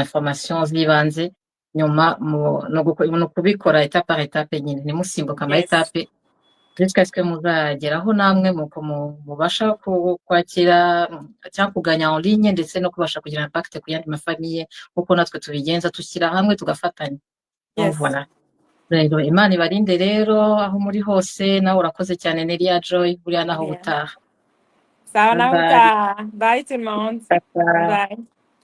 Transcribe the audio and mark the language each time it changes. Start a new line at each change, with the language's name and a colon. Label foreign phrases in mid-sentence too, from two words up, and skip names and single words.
Kinyarwanda: information z'ibanze nyuma no kubikora
French: étape par étape
Kinyarwanda: nyine nimusimbuka ama étape
French: jusqu'à ce que
Kinyarwanda: muzageraho namwe mubasha kwakira cyangwa kuganya
French: en ligne
Kinyarwanda: ndetse no kubasha kugira impact ku yandi mafamiye kuko natwe tubigenza tushyira hamwe tugafatanya voilà rero Imana ibarinde rero aho muri hose nawe urakoze cyane Nelia Joy buriya naho utaha sawa naho utaha bye
French: tout le monde
Kinyarwanda: bye